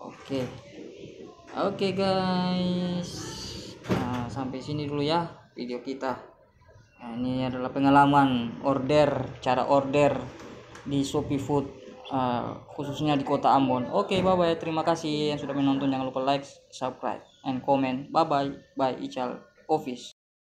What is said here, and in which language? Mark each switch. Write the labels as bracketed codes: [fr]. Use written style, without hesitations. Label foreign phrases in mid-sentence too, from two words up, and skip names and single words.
[id] Oke guys, sampai sini dulu ya video kita. Ini adalah pengalaman cara order di Shopee Food, khususnya di kota Ambon. Oke, [en] bye bye, [id] terima kasih yang sudah menonton. Jangan lupa [en] like, subscribe, and comment. Bye bye, Ical Office.